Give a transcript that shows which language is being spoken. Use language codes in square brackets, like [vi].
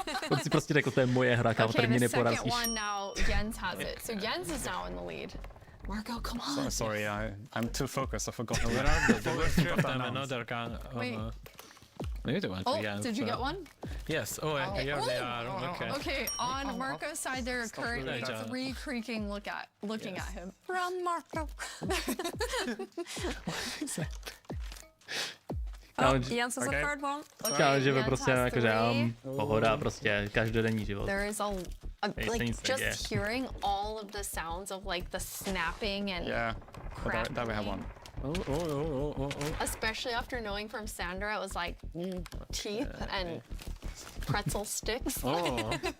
[cs] On si prostě řekl, to je moje hra, kámo, tady mě neporazíš. [en] Okay, the second one now, Jens has it. So Jens is now in the lead. Marco, come on. Sorry, I'm too focused. I forgot. There were three of them. Another can. Wait. Maybe the one. Oh, did you get one? Yes. Oh, here they are. Okay. Okay, on Marco's side, there are currently 3 creaking looking at him. Run, Marco. Jens has a third one. [cs] Kámo, že by prostě jakože pohoda, prostě každodenní život. [en] There is like just hearing all of the sounds of like the snapping and but there we have one. Oh. Especially after knowing from Sandra, it was like teeth and pretzel sticks. Oh.